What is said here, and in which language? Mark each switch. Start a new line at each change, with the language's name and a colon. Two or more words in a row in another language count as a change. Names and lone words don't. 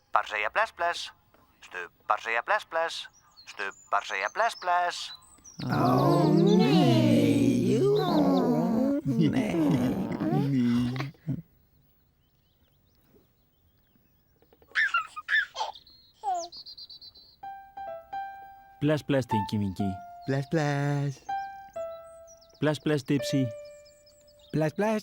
Icelandic: segja bless bless. Stubbar segja bless bless. Stubbar segja bless bless. Ó, nei. Nei. Bless, bless, Tinky Winky. Bless, bless. Bless, bless, Dipsy. Bless, bless.